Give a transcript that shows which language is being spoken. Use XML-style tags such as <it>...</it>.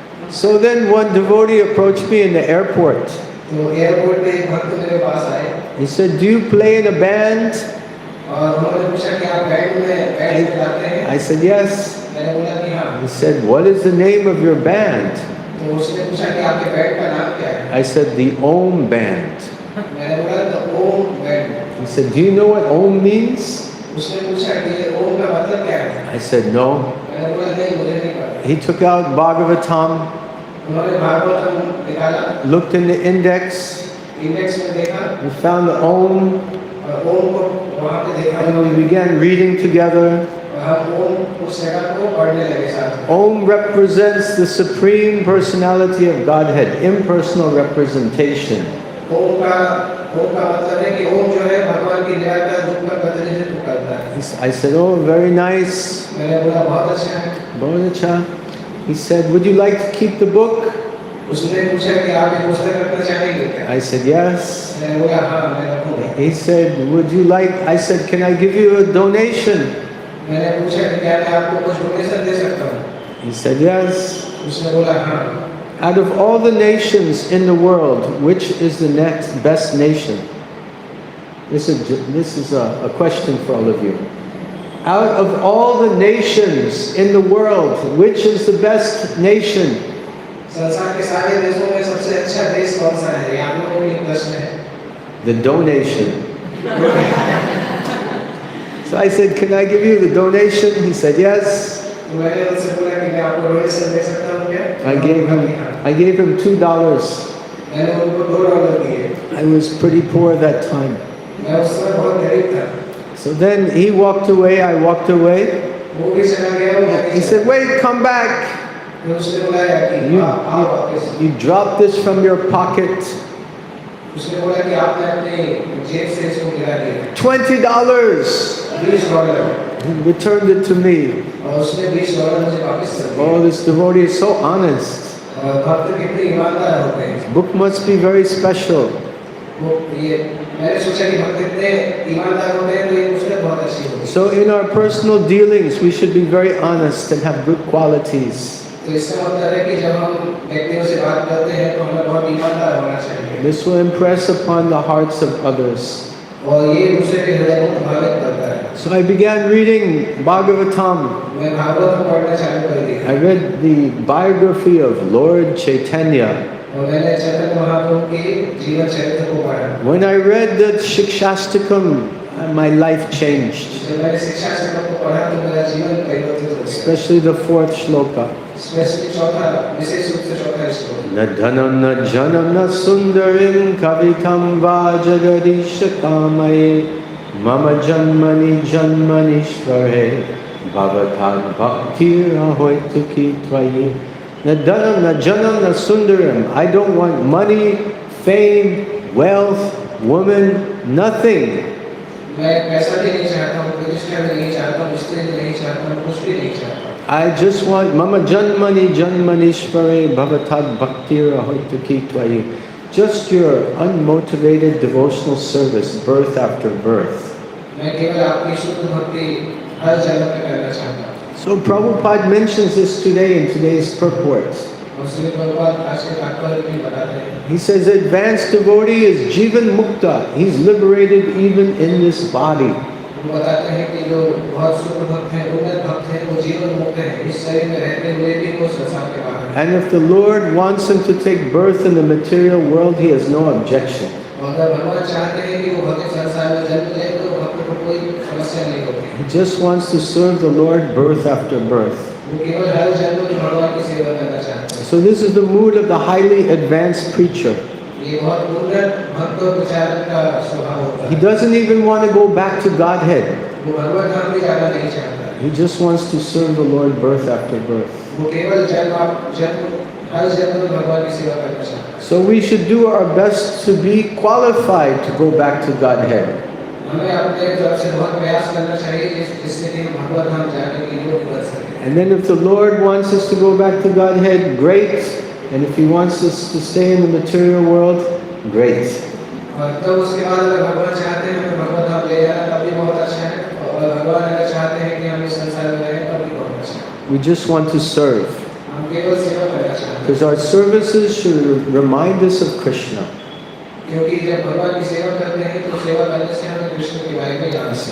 <en>So then one devotee approached me in the airport.</en> <hi>तो airport पे एक भक्त मेरे पास आए</hi> <en>He said, "Do you play in a band?"</en> <hi>और उन्होंने पूछा कि आप बैंड बजाते हैं?</hi> <en>I said, "Yes."</en> <hi>मैंने बोला कि हाँ।</hi> <en>He said, "What is the name of your band?"</en> <hi>तो उसने पूछा कि आपके बैंड का नाम क्या है?</hi> <en>I said, "The Om Band."</en> <hi>मैंने बोला तो ओम band.</hi> <en>He said, "Do you know what Om means?"</en> <hi>उसने पूछा कि ये ओम का मतलब क्या है?</hi> <en>I said, "No."</en> <hi>मैंने बोला नहीं, मुझे नहीं पता।</hi> <en>He took out Bhagavatam,</en> <hi>उन्होंने भागवतम निकाला,</hi> <en>looked in the index,</en> <hi>index में देखा</hi> <en>and found the Om,</en> <hi>और ओम को वहाँ पे देखा</hi> <en>and we began reading together.</en> <hi>और हम ओम उस जगह को पढ़ने लगे साथ में।</hi> <en>Om represents the Supreme Personality of Godhead, impersonal representation.</en> <hi>ओम का मतलब है कि ओम जो है भगवान की निराकार रूप का प्रतिनिधित्व करता है।</hi> <en>I said, "Oh, very nice."</en> <hi>मैंने बोला बहुत अच्छा है। बहुत अच्छा.</hi> <en>He said, "Would you like to keep the book?"</en> <hi>उसने पूछा कि आप ये पुस्तक रखना चाहेंगे क्या?</hi> <en>I said, "Yes."</en> <hi>मैंने बोला हाँ, मैं रखूँगा।</hi> <en>He said, "Would you like?" I said, "Can I give you a donation?"</en> <hi>मैंने पूछा कि क्या मैं आपको कुछ डोनेशन दे सकता हूँ?</hi> <en>He said, "Yes."</en> <hi>उसने बोला हाँ।</hi> <en>Out of all the nations in the world, which is the next best nation? This is a question for all of you. Out of all the nations in the world, which is the best nation?</en> <hi>संसार के सारे देशों में सबसे अच्छा देश कौन सा है? ये आप लोगों के लिए प्रश्न है।</hi> <en>The donation. So I said, "Can I give you the donation?" He said, "Yes."</en> <hi>तो मैंने उनसे बोला कि मैं आपको डोनेशन दे सकता हूँ क्या?</hi> <en>I gave him $2.</en> <hi>मैंने उनको $2 दिए।</hi> <en>I was pretty poor that time.</en> <hi>मैं उस समय बहुत गरीब था।</hi> <en>So then he walked away, I walked away.</en> <hi>वो भी चला गया, वो</hi> <en>He said, "Wait, come back.</en> <hi>फिर उसने बुलाया कि आओ वापस।</hi> <en>You dropped this from your pocket.</en> <hi>उसने बोला कि आपने अपने जेब से इसको गिरा दिया।</hi> <en>$20.</en> <hi>$20</hi> <en>He returned it to me.</en> <hi>और उसने $20 मुझे वापस कर दिया।</hi> <en>Oh, this devotee is so honest.</en> <hi>और भक्त कितने ईमानदार होते हैं।</hi> <en>Book must be very special.</en> <hi>वो ये मैंने सोचा कि भक्त इतने ईमानदार होते हैं तो ये पुस्तक बहुत अच्छी होगी।</hi> <en>So in our personal dealings, we should be very honest and have good qualities.</en> <hi>तो इसका मतलब है कि जब हम व्यक्तियों से बात करते हैं तो हमें बहुत ईमानदार होना चाहिए।</hi> <en>This will impress upon the hearts of others.</en> <hi>और ये दूसरे के हृदय को प्रभावित करता है।</hi> <en>So I began reading Bhagavatam.</en> <hi>मैं भागवत पढ़ना चालू कर दिया।</hi> <en>I read the biography of Lord Chaitanya.</en> <hi>और मैंने चैतन्य महाप्रभु के जीवन चरित्र को पढ़ा।</hi> <en>When I read the Shikshastakam, my life changed.</en> <hi>जब मैंने शिक्षा शास्त्र को पढ़ा तो मेरा जीवन परिवर्तित हो गया।</hi> <en>Especially the 4th shloka.</en> <hi>Specially चौथा, विशेष रूप से चौथा श्लोक।</hi> <sa>न धनम न जनम न सुंदरिम कवितम वा जगदीश कामये मम जन्मनि जन्मनीश्वरे भवतां भक्तिरहोतु की त्वयि. न धनम न janam na sundaram.</sa> <en>I don't want money, fame, wealth, woman, nothing.</en> <hi>मैं पैसा भी नहीं चाहता हूँ, प्रतिष्ठा भी नहीं चाहता हूँ, स्त्री भी नहीं चाहता हूँ, कुछ भी नहीं चाहता हूँ।</hi> <en>I just want</en> <sa>mama janmani janmanishvare bhavatad bhaktir ahoitaki tvayi.</sa> <en>Just your unmotivated devotional service, birth after birth.</en> <hi>मैं केवल आपकी शुद्ध भक्ति हर जन्म में करना चाहता हूँ।</hi> <en>So Prabhupada mentions this today in today's purport.</en> <hi>और श्री प्रभुपाद आज के तात्पर्य में बताते हैं।</hi> <en>He says advanced devotee is jivan mukta. He's liberated even in this body.</en> <hi>वो बताते हैं कि जो बहुत शुद्ध भक्त हैं, उन्नत भक्त हैं, वो जीवन मुक्त हैं, इस शरीर में रहते हुए भी वो संसार के बाहर हैं।</hi> <en>And if the Lord wants him to take birth in the material world, he has no objection.</en> <hi>और अगर भगवान चाहते हैं कि वो भौतिक संसार में जन्म ले, तो भक्त को कोई समस्या नहीं होती।</hi> <en>He just wants to serve the Lord birth after birth.</en> <hi>वो केवल हर जन्म में भगवान की सेवा करना चाहते हैं।</hi> <en>So this is the mood of the highly advanced preacher.</en> <hi>ये बहुत उन्नत भक्त और प्रचारक का स्वभाव होता</hi> <en>He</en> <hi>है।</hi> <en>doesn't even want to go back to Godhead.</en> <hi>वो भगवान धाम भी जाना नहीं चाहता।</hi> <en>He just wants to serve the Lord birth after birth.</en> <hi>वो केवल हर जन्म में भगवान की सेवा करना चाहता है।</hi> <en>So we should do our best to be qualified to go back to Godhead.</en> <hi>हमें अपने तरफ से बहुत प्रयास करना चाहिए जिससे कि भगवान धाम जाने के लिए बन सके।</hi> <en>And then if the Lord wants us to go back to Godhead, great. And if he wants us to stay in the material world, great.</en> <hi>और तब उसके बाद अगर भगवान चाहते हैं हमें भगवान धाम ले जाना तब भी बहुत अच्छा है, और भगवान अगर चाहते हैं कि हम इस संसार में रहें तब भी बहुत अच्छा है।</hi> <en>We just want to serve.</en> <hi>हम केवल सेवा करना चाहते हैं।</hi> <en>Because our services should remind us of Krishna.</en> <hi>क्योंकि जब भगवान की सेवा करते हैं तो सेवा करने से हमें कृष्ण के बारे में जानना चाहिए।</hi>